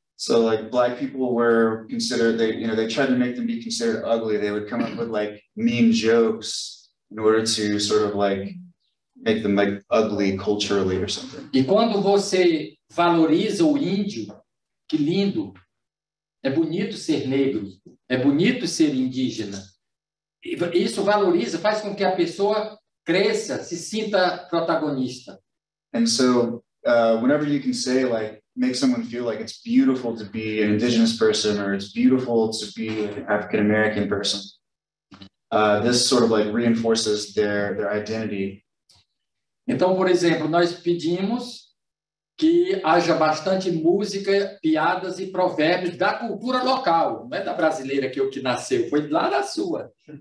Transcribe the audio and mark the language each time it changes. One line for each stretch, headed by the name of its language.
English: So like black people were considered, they tried to make them be considered ugly. They would come up with like mean jokes in order to sort of like make them like ugly culturally or something.
Portuguese: E quando você valoriza o índio, que lindo, é bonito ser negro, é bonito ser indígena. Isso valoriza, faz com que a pessoa cresça, se sinta protagonista.
English: And so whenever you can say like, make someone feel like it's beautiful to be an indigenous person or it's beautiful to be an African-American person, this sort of like reinforces their identity.
Portuguese: Então, por exemplo, nós pedimos que haja bastante música, piadas e provérbios da cultura local, não é da brasileira que nasceu, foi lá da sua.